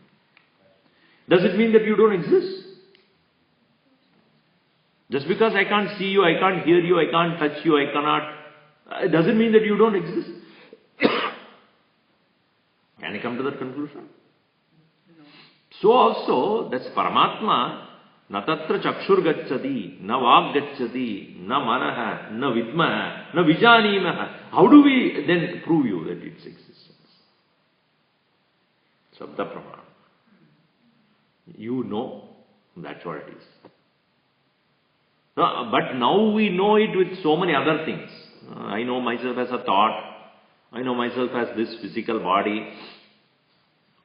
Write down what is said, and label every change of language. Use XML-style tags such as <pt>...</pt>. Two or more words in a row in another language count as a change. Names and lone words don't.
<en>Does it mean that you don't exist? Just because I can't see you, I can't hear you, I can't touch you, I cannot, it doesn't mean that you don't exist. Can I come to that conclusion? No. So also, that's</en> <sa>Paramatma, न तत्र चक्षुः गच्छति न वाक् गच्छति न मनः, न विद्मः न विजानीमः.</sa> <en>How do we then prove you that its existence?</en> <sa>शब्द प्रमाण.</sa> <en>You know, that's what it is. But now we know it with so many other things. I know myself as a thought. I know myself as this physical body.</en>